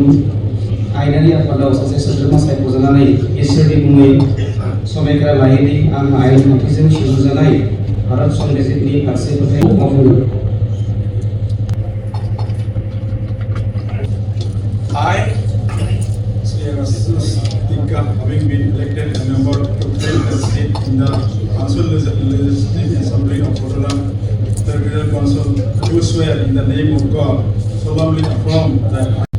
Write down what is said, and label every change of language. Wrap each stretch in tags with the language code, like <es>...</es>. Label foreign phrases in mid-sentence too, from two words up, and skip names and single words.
<brx>आयेनारि आफादाव सासे सोद्रोमा सायख'जानानै इसोरनि मुङै समायखा लायैनि आं आयेन खान्थिजों सुजुजानाय भारत संबिजितनि फारसे फोथायनाय मावफुङो।</brx> <en>I, having been elected a member to take the seat in the Council Legislative Assembly of Boroland Territorial Council, do swear in the name of God, solemnly affirm that</en>